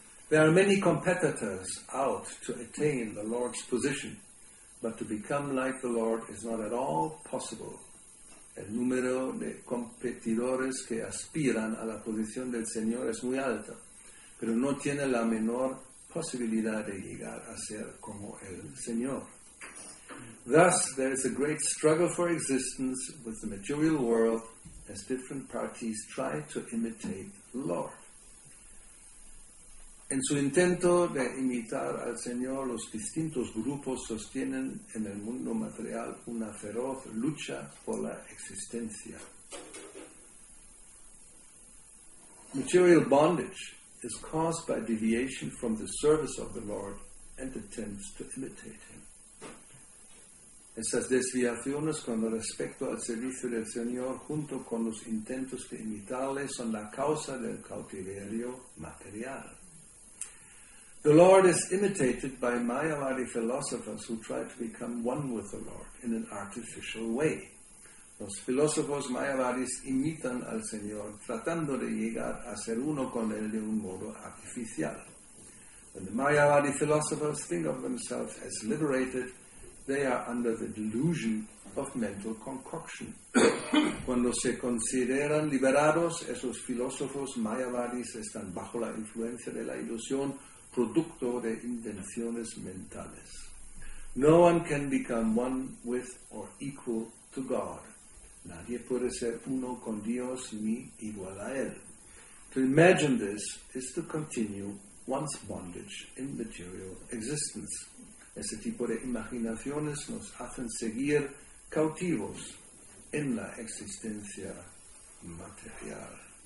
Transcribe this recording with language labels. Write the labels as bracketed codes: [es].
[en] There are many competitors out to attain the Lord's position, but to become like the Lord is not at all possible. [es] El número de competidores que aspiran a la posición del Señor es muy alto, pero no tiene la menor posibilidad de llegar a ser como el Señor. [en] Thus, there is a great struggle for existence with the material world as different parties try to imitate the Lord. [es] En su intento de imitar al Señor, los distintos grupos sostienen en el mundo material una feroz lucha por la existencia. [en] Material bondage is caused by deviation from the service of the Lord and attempts to imitate Him. [es] Esas desviaciones con respecto al servicio del Señor, junto con los intentos de imitarle, son la causa del cautiverio material. [en] The Lord is imitated by Mayavadi philosophers who try to become one with the Lord in an artificial way. [es] Los filósofos mayavadis imitan al Señor tratando de llegar a ser uno con Él de un modo artificial. [en] When the Mayavadi philosophers think of themselves as liberated, they are under the delusion of mental concoction. [es] Cuando se consideran liberados, esos filósofos mayavadis están bajo la influencia de la ilusión, producto de invenciones mentales. [en] No one can become one with or equal to God. [es] Nadie puede ser uno con Dios ni igual a Él. [en] To imagine this is to continue one's bondage in material existence. [es] Ese tipo de imaginaciones nos hacen seguir cautivos en la existencia material.